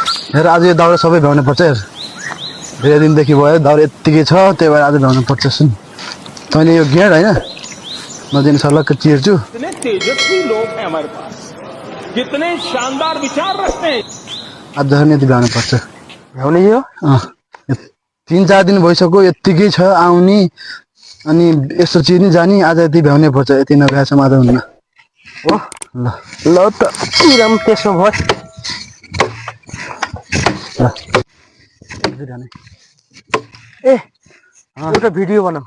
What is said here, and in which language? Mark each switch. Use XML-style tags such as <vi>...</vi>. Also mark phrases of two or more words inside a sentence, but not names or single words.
<ne>हेर आज यो दाउरा सबै भ्याउनु पर्छ हेर धेरै दिनदेखि भयो दाउरा यत्तिकै छ त्यही भएर आज भ्याउनु पर्छ सुन तैँले यो गेड होइन म दिन सल्लक्क चिर्छु</ne> <hi>कितने तेजस्वी लोग हैं हमारे पास कितने शानदार विचार रखते हैं</hi> <ne>आज यति भ्याउनु पर्छ भ्याउने यो 3-4 दिन भइसक्यो यत्तिकै छ आउने अनि यस्तो चिर्ने जाने आज यति भ्याउनै पर्छ यति नभ्याएसम्म आज हुन्न हो ल ल त चिरम त्यसो भयो ए एउटा भिडियो बनाऊ</ne>